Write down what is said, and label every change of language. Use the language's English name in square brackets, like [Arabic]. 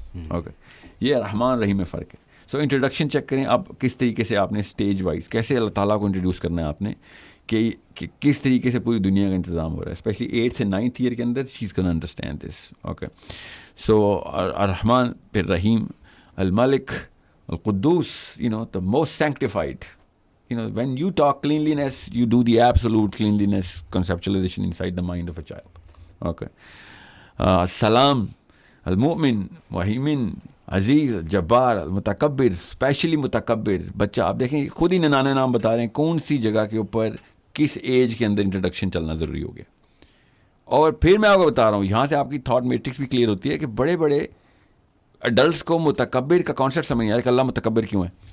[Urdu] Okay, یہ رحمان رحیم میں فرق ہے. سو انٹروڈکشن چیک کریں آپ کس طریقے سے آپ نے اسٹیج وائز کیسے اللہ تعالیٰ کو انٹروڈیوس کرنا ہے آپ نے, کہ کس طریقے سے پوری دنیا کا انتظام ہو رہا ہے, اسپیشلی 8th سے 9th ایئر کے اندر [English] She is can understand this. [Urdu] Okay, سو الرحمن پھر رحیم, الملک, القدوس, [English] the most sanctified. When you talk cleanliness, you do the absolute cleanliness conceptualization inside the mind of a child. Okay. [Arabic] Salam, al-mu'min, wahimin, عزیز, جبار, المتکبر, اسپیشلی متکبر. [Urdu] بچہ آپ دیکھیں خود ہی ننانے نام بتا رہے ہیں کون سی جگہ کے اوپر کس ایج کے اندر انٹروڈکشن چلنا ضروری ہو گیا. اور پھر میں آپ کو بتا رہا ہوں, یہاں سے آپ کی تھاٹ میٹرکس بھی کلیئر ہوتی ہے کہ بڑے بڑے ایڈلٹس کو متکبر کا کانسیپٹ سمجھ نہیں آ رہا کہ اللہ متکبر کیوں ہے.